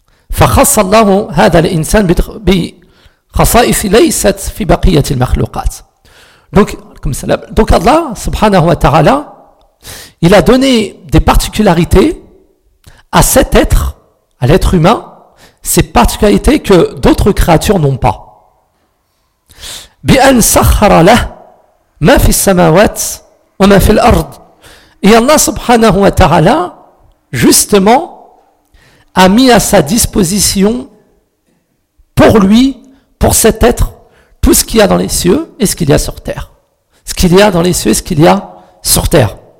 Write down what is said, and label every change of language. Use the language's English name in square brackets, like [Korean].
[Arabic] فَخَصَّ اللَّهُ هَذَا الْإِنْسَانَ بِخَصَائِصِ لَيْسَتْ فِي بَقِيَّةِ الْمَخْلُوقَاتِ. [French] Donc Allah, subhanahu wa ta'ala, il a donné des particularités à cet être, à l'être humain, ces particularités que d'autres créatures n'ont pas. [Arabic] بأن سخر له ما في السماوات وما في الأرض. [French] Et Allah subhanahu wa ta'ala, justement, a mis à sa disposition pour lui, pour cet être, tout ce qu'il y a dans les cieux et ce qu'il y a sur terre. Ce qu'il y a dans les cieux et ce qu'il y a sur terre.